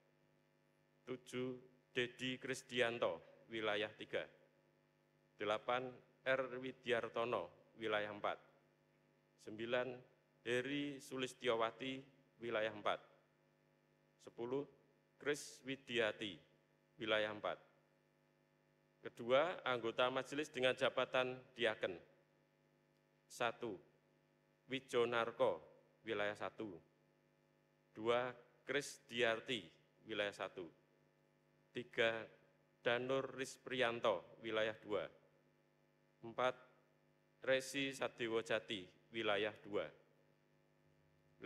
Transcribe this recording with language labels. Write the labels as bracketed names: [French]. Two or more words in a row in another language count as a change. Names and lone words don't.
[Indonesian] 7. Dedi Krisdianto, wilayah 3. 8. R. Widiartono, wilayah 4. 9. Heri Sulistiowati, wilayah 4. 10. Kris Widiati, wilayah 4. Kedua, anggota majelis dengan jabatan diaken. 1. Wijonarko, wilayah 1. 2. Kris Diarti, wilayah 1. 3. Danur Risprianto, wilayah 2. 4. Resi Sadewo Jati, wilayah 2.